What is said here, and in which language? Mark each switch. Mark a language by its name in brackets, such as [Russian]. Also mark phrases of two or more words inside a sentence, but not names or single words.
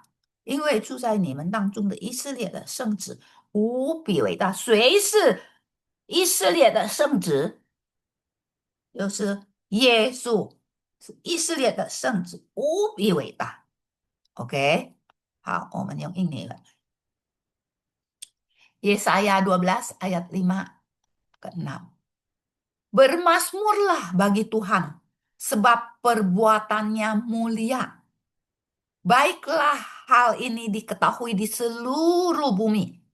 [Chinese] 因为住在你们当中的以色列的圣子无比伟大。谁是以色列的圣子？就是耶稣，是以色列的圣子，无比伟大。OK，好，我们用印尼了。 [Indonesian] Yesaya 12 ayat 5 ke 6. Bermasmurlah bagi Tuhan, sebab perbuatannya mulia. Baiklah hal ini diketahui di seluruh bumi.